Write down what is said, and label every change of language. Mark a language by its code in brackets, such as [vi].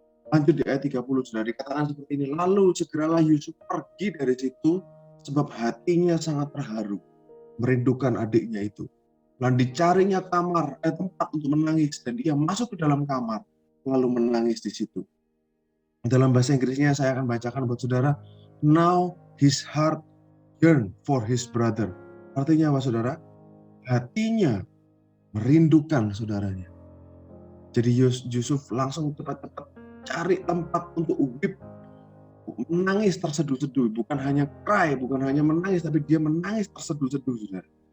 [id] Lanjut di ayat 30, sudah dikatakan seperti ini. Lalu segeralah Yusuf pergi dari situ, sebab hatinya sangat terharu, merindukan adiknya itu. Lalu dicarinya tempat untuk menangis, dan dia masuk ke dalam kamar, lalu menangis di situ. Dalam bahasa Inggrisnya saya akan bacakan buat saudara. [en] Now his heart yearn for his brother. [id] Artinya apa saudara? Hatinya merindukan saudaranya. Jadi Yusuf langsung cepat-cepat cari tempat untuk ugip, menangis terseduh-seduh. Bukan hanya cry, bukan hanya menangis, tapi dia menangis terseduh-seduh saudara.